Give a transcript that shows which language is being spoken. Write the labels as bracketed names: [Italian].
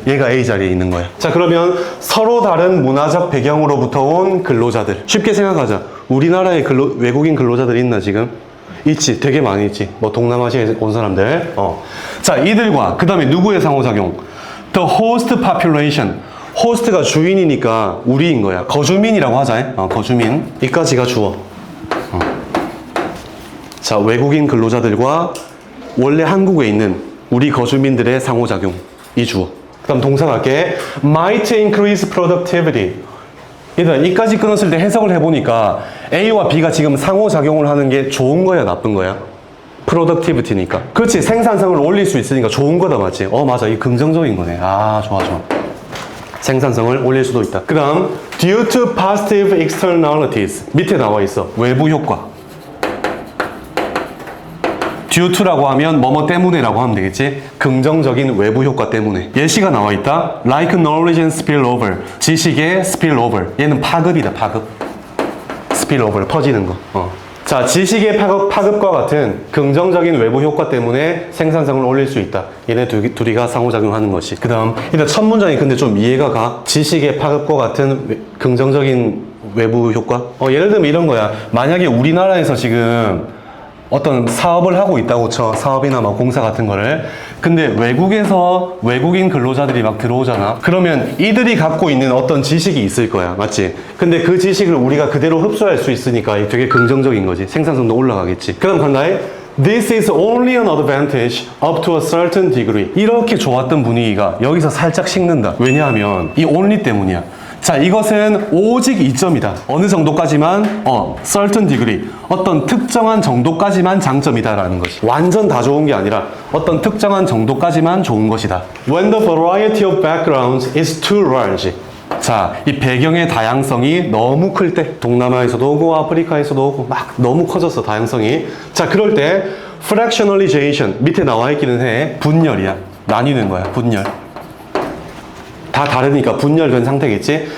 [Korean] 얘가 A 자리에 있는 거야. 자, 그러면 서로 다른 문화적 배경으로부터 온 근로자들. 쉽게 생각하자. 우리나라에 외국인 근로자들 있나 지금? 있지. 되게 많이 있지. 뭐 동남아시아에 온 사람들. 자, 이들과 그 다음에 누구의 상호작용? [English] The host population. [Korean] 호스트가 주인이니까 우리인 거야. 거주민이라고 하자. 거주민. 이까지가 주어. 자, 외국인 근로자들과 원래 한국에 있는 우리 거주민들의 상호작용. 이 주어. 그 다음 동사 갈게. [English] might increase productivity. [Korean] 일단 이까지 끊었을 때 해석을 해보니까 A와 B가 지금 상호작용을 하는 게 좋은 거야, 나쁜 거야? productivity니까. 그렇지. 생산성을 올릴 수 있으니까 좋은 거다, 맞지? 맞아. 이 긍정적인 거네. 좋아. 생산성을 올릴 수도 있다. 그 다음 [English] due to positive externalities. [Korean] 밑에 나와 있어. 외부 효과. due to라고 하면 뭐뭐 때문에라고 하면 되겠지? 긍정적인 외부 효과 때문에. 예시가 나와 있다. [English] Like knowledge and spillover. [Korean] 지식의 spillover. 얘는 파급이다, 파급. spillover, 퍼지는 거. 자, 지식의 파급과 같은 긍정적인 외부 효과 때문에 생산성을 올릴 수 있다. 얘네 둘이가 상호작용하는 것이. 그 다음, 일단 첫 문장이 근데 좀 이해가 가. 지식의 파급과 같은 긍정적인 외부 효과? 예를 들면 이런 거야. 만약에 우리나라에서 지금 어떤 사업을 하고 있다고 쳐. 사업이나 막 공사 같은 거를. 근데 외국에서 외국인 근로자들이 막 들어오잖아. 그러면 이들이 갖고 있는 어떤 지식이 있을 거야. 맞지? 근데 그 지식을 우리가 그대로 흡수할 수 있으니까 되게 긍정적인 거지. 생산성도 올라가겠지. 그 다음 간다해. [English] This is only an advantage up to a certain degree. [Korean] 이렇게 좋았던 분위기가 여기서 살짝 식는다. 왜냐하면 이 only 때문이야. 자, 이것은 오직 이점이다. 어느 정도까지만, certain degree. 어떤 특정한 정도까지만 장점이다라는 것이. 완전 다 좋은 게 아니라 어떤 특정한 정도까지만 좋은 것이다. [English] When the variety of backgrounds is too large. [Korean] 자, 이 배경의 다양성이 너무 클 때, 동남아에서도 오고 아프리카에서도 오고 막 너무 커졌어, 다양성이. 자, 그럴 때 fractionalization, 밑에 나와 있기는 해. 분열이야. 나뉘는 거야, 분열. 다 다르니까 분열된 상태겠지?